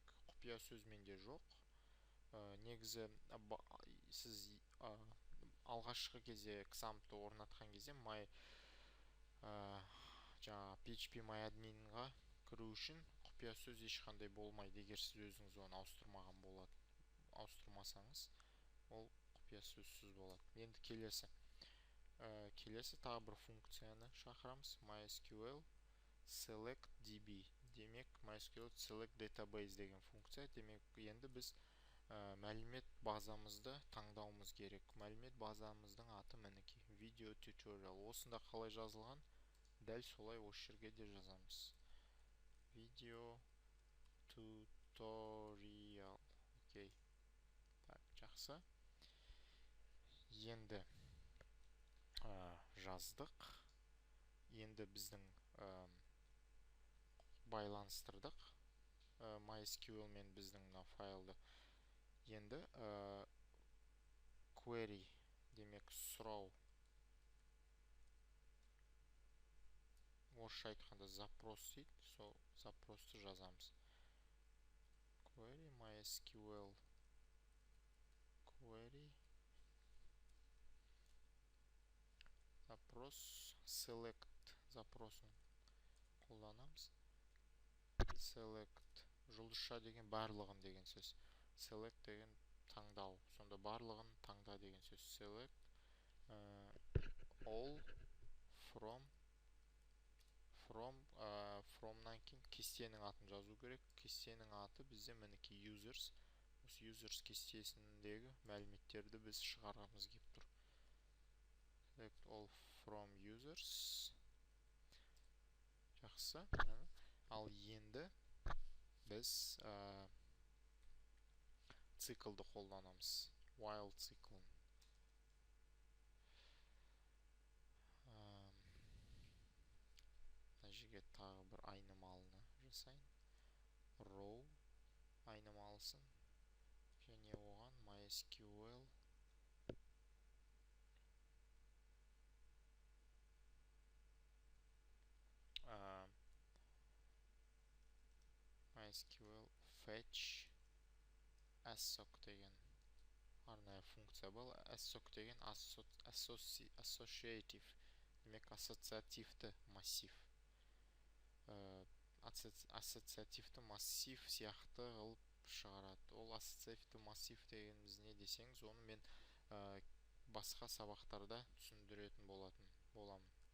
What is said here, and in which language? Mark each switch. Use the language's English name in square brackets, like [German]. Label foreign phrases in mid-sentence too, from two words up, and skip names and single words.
[Kazakh] Құпия сөз менде жоқ. Негізі сіз алғашқы кезде XAMPP-ті орнатқан кезде PHP-MyAdmin-ға кіру үшін құпия сөз ешқандай болмайды. Егер сіз өзіңіз оны ауыстырмасаңыз, ол құпия сөзсіз болады. Енді келесі тағы бір функцияны шақырамыз. [English] MySQL select DB. Демек MySQL select database [Kazakh] деген функция. Демек енді біз мәлімет базамызды таңдауымыз керек. Мәлімет базамыздың аты мінекей video tutorial. Осында қалай жазылған, дәл солай осы жерге де жазамыз. Video tutorial. Окей. Так, жақсы. Енді жаздық. Енді біздің байланыстырдық MySQL мен біздің мына файлды енді query демек сұрау, орысша айтқанда запрос дейді, сол запросты жазамыз. [English] Query MySQL query [Kazakh] запрос select запросын қолданамыз. Select жұлдызша деген барлығын деген сөз. Select деген таңдау. Сонда барлығын таңда деген сөз. [English] Select all from'нан [Kazakh] кейін кестенің атын жазу керек. Кестенің аты бізде мінеки users. Осы users кестесіндегі мәліметтерді біз шығарамыз келіп тұр. [English] Select all from users. [Kazakh] Жақсы. Ал енді біз циклды қолданамыз. While циклын. Мына жерге тағы бір айнымалыны жасайын. Row айнымалысын және оған [English] MySQL fetch assoc [Kazakh] деген арнайы функция бар. Assoc деген associative, демек ассоциативті массив. Ассоциативті массив сияқты қылып шығарады. Ол ассоциативті массив дегеніміз не десеңіз, оны мен басқа сабақтарда түсіндіретін боламын.